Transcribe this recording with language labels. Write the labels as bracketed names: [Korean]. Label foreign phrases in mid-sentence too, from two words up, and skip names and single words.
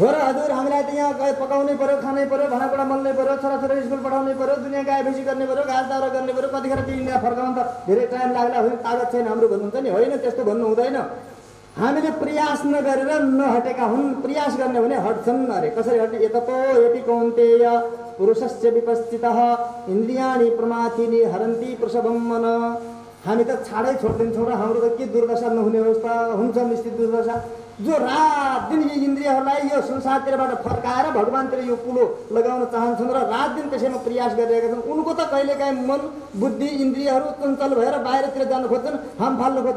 [Nepali] र हजुर हामीलाई त यहाँ पकाउनै पर्यो, खानै पर्यो, भाँडाकुँडा मल्नै पर्यो, छोराछोरी स्कुल पठाउनै पर्यो, दुनियाँ गाई भैँसी गर्ने पर्यो, घाँस दाउरा गर्ने पर्यो, कतिखेर त्यो इन्डिया फर्काउनु त धेरै टाइम लाग्ला, होइन तागत छैन हाम्रो भन्नुहुन्छ नि। होइन त्यस्तो भन्नु हुँदैन। हामीले प्रयास नगरेर नहटेका हुन्। प्रयास गर्ने भने हट्छन्। अरे कसरी हट्ने? [Sanskrit] यततो यपि कौन्तेय पुरुषस्य विपस्थितः इन्द्रियाणि प्रमाथिनि हरन्ति प्रसवं मन। [Nepali] हामी त छाडै छोडिदिन्छौँ र हाम्रो त के दुर्दशा नहुने अवस्था हुन्छ, निश्चित दुर्दशा। जो रात दिन यी इन्द्रियहरूलाई यो संसारतिरबाट फर्काएर भगवानतिर यो कुलो लगाउन चाहन्छन् र रात दिन त्यसैमा प्रयास गरिरहेका छन्। उनको त कहिलेकाहीँ मन बुद्धि इन्द्रियहरू चञ्चल भएर बाहिरतिर जान खोज्छन्, हाम फाल्न खोज्छन्।